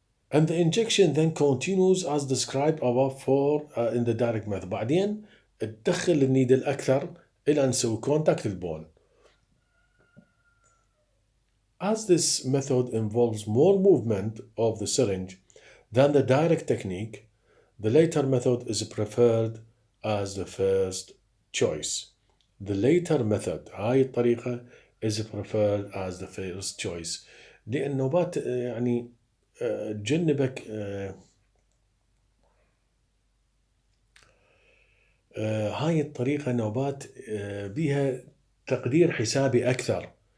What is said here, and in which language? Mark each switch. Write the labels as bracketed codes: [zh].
[en] And the injection then continues as described above in the direct method. [ar] بعدين تدخل النيدل أكثر إلى أن نسوي contact البون. [en] As this method involves more movement of the syringe than the direct technique, the later method is preferred as the first choice. The later method، هاي الطريقة is preferred as the first choice، [ar] لأن نوبات يعني تجنبك هاي الطريقة نوبات بيها تقدير حسابي أكثر.